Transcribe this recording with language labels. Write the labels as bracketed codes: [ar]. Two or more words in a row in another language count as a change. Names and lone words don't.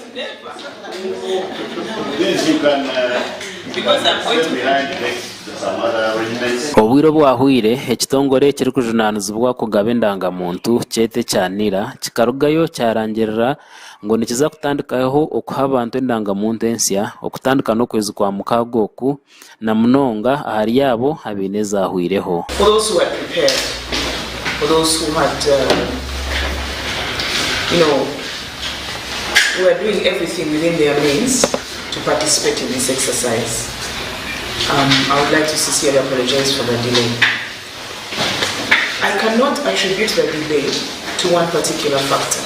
[en] Never. This you can Because I'm going to behind some other arrangements. [nyn] Obwiro bwahwire ekitongore kiri kujunanizibwa kugaba endangamuntu kyete kyanira kikarugayo kyarangirira ngo nikiza kutandikaho okuha abantu endangamuntu ensya okutandika n'okwezi kwa mukaaga oku na munonga ahari yabo abaine ezahwireho. [en] for those who are prepared, for those who had, who are doing everything within their means to participate in this exercise. I would like to sincerely apologize for the delay. I cannot attribute the delay to one particular factor.